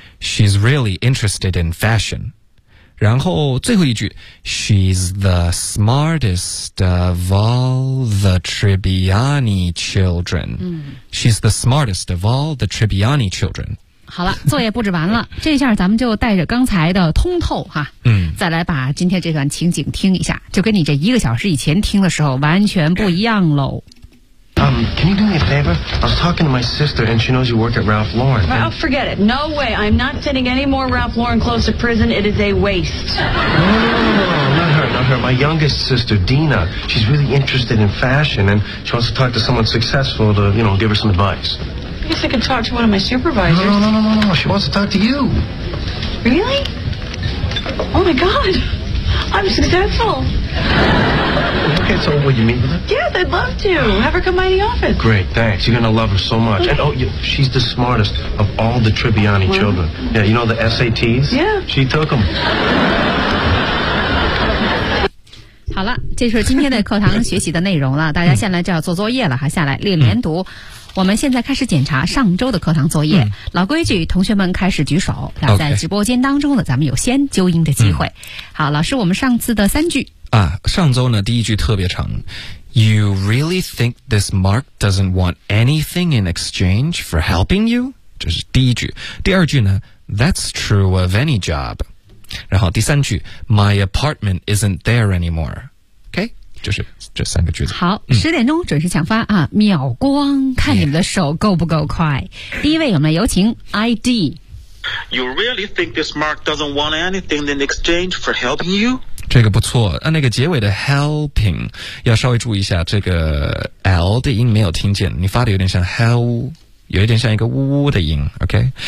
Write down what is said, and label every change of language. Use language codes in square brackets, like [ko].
[en] She's really interested in fashion. [zh] 然后最后一句 [en] She's the smartest of all the Tribbiani children.、She's the smartest of all the Tribbiani children. [zh] 好了，作业布置完了。这下咱们就带着刚才的通透哈、再来把今天这段情景听一下，就跟你这一个小时以前听的时候完全不一样喽。 [en] Can you do me a favor? I was talking to my sister, and she knows you work at Ralph Lauren. Oh, forget it. No way. I'm not sending any more Ralph Lauren clothes to prison. It is a waste. No, not her. My youngest sister, Dina, she's really interested in fashion, and she wants to talk to someone successful to, you know, give her some advice. I guess I could talk to one of my supervisors. No. She wants to talk to you. Really? Oh, my God. I'm successful. Okay, so what do you mean by that? Yes, I'd love to. Have her come by the office. Great, thanks. You're going to love her so much. Okay. And, oh, she's the smartest of all the Tribbiani children. Yeah, you know the SATs? Yeah. She took them. [zh] 好了，这是今天的课堂学习的内容了。大家现在就要做作业了哈，下来练连读。我们现在开始检查上周的课堂作业。老规矩，同学们开始举手。那在直播间当中呢，咱们有先纠音的机会。好，老师，我们上次的三句啊，上周呢第一句特别长。 [en] You really think this Mark doesn't want anything in exchange for helping you? [zh] 这是第一句。第二句呢 ， [en] That's true of any job。 [zh] 然后第三句 [en] My apartment isn't there anymore. [zh] OK, 就是这三个句子。好，十点钟准时抢发啊，秒光，看你们的手够不够快。第一位我们有请 ID。 [en] You really think this Mark doesn't want anything in exchange for helping you? [zh] 这个不错，那个结尾的 helping, 要稍微注意一下这个 L 的音没有听见，你发的有点像 hell,有一点像一个呜呜的音 ,OK?